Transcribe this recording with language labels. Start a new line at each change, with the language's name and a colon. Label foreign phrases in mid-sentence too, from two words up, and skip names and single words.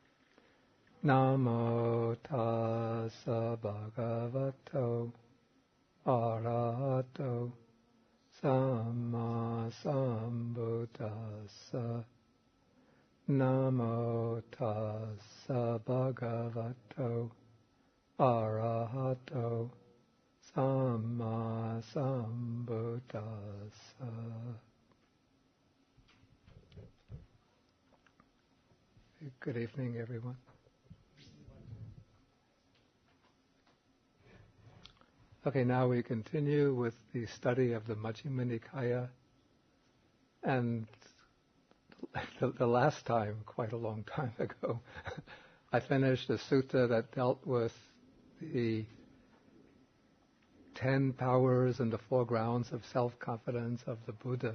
Pali: Namo tassa bhagavato arahato samma sambuddhassa. Namo tassa bhagavato arahato samma sambuddhassa.
English: Good evening, everyone. Okay, now we continue with the study of the Majjhima Nikaya. And the last time, quite a long time ago, I finished a sutta that dealt with the 10 powers and the 4 grounds of self-confidence of the Buddha.